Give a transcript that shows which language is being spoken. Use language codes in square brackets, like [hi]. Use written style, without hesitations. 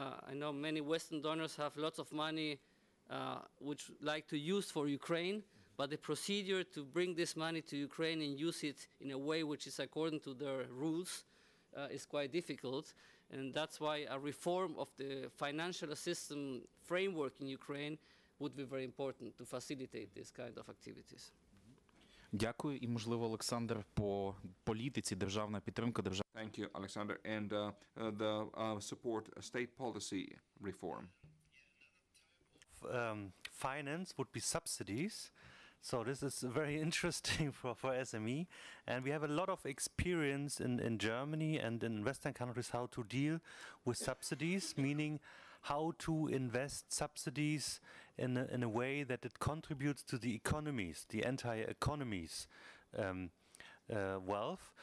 [en] I know many Western donors have lots of money which like to use for Ukraine, but the procedure to bring this money to Ukraine and use it in a way which is according to their rules is quite difficult. And that's why a reform of the financial assistance framework in Ukraine would be very important to facilitate this kind of activities. [uk] Дякую. І, можливо, Олександр, по політиці, державна підтримка, [en] Thank you, Alexander. And the support state policy reform. Finance would be subsidies. So this is very interesting for SME. And we have a lot of experience in Germany and in Western countries how to deal with subsidies, meaning how to invest subsidies in a way that it contributes to the economies, the entire economies' wealth.